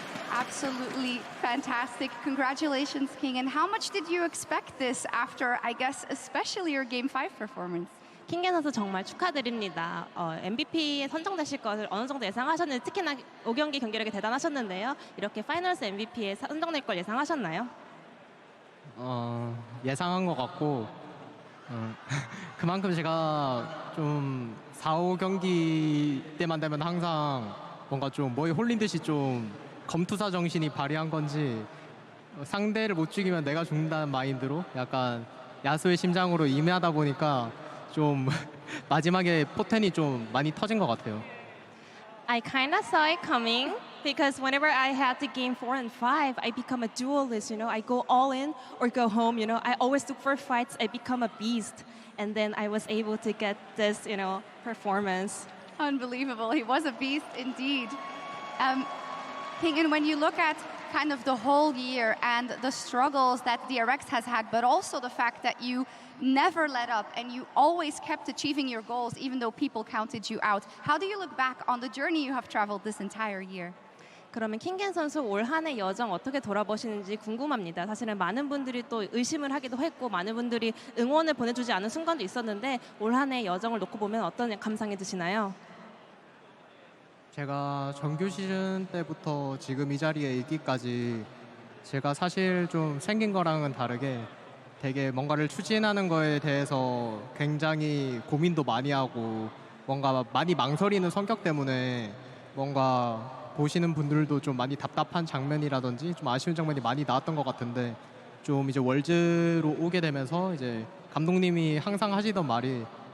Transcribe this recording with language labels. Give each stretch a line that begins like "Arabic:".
English: Absolutely fantastic. Congratulations, Kingen. How much did you expect this after, I guess, especially your Game 5 performance?
Korean: 킹겐 선수 정말 축하드립니다. MVP에 선정되실 것을 어느 정도 예상하셨는지 특히나 5경기 경기력이 대단하셨는데요. 이렇게 파이널스 MVP에 선정될 걸 예상하셨나요? 예상한 것 같고 그만큼 제가 좀 4, 5경기 때만 되면 항상 뭔가 좀 뭐에 홀린 듯이 좀 검투사 정신이 발휘한 건지 상대를 못 죽이면 내가 죽는다는 마인드로 약간 야수의 심장으로 임하다 보니까 좀 마지막에 포텐이 좀 많이 터진 것 같아요.
English: I kind of saw it coming because whenever I had the game 4 and 5, I become a duelist, you know. I go all in or go home, you know. I always look for fights. I become a beast. And then I was able to get this, you know, performance. Unbelievable. He was a beast indeed. Kingen, when you look at kind of the whole year and the struggles that DRX has had, but also the fact that you never let up and you always kept achieving your goals even though people counted you out. How do you look back on the journey you have traveled this entire year?
Korean: 그러면 킹겐 선수 올 한 해 여정 어떻게 돌아보시는지 궁금합니다. 사실은 많은 분들이 또 의심을 하기도 했고 많은 분들이 응원을 보내주지 않은 순간도 있었는데 올 한 해 여정을 놓고 보면 어떤 감상이 드시나요? 제가 정규 시즌 때부터 지금 이 자리에 있기까지 제가 사실 좀 생긴 거랑은 다르게 되게 뭔가를 추진하는 거에 대해서 굉장히 고민도 많이 하고 뭔가 많이 망설이는 성격 때문에 뭔가 보시는 분들도 좀 많이 답답한 장면이라든지 좀 아쉬운 장면이 많이 나왔던 것 같은데 좀 이제 월즈로 오게 되면서 이제 감독님이 항상 하시던 말이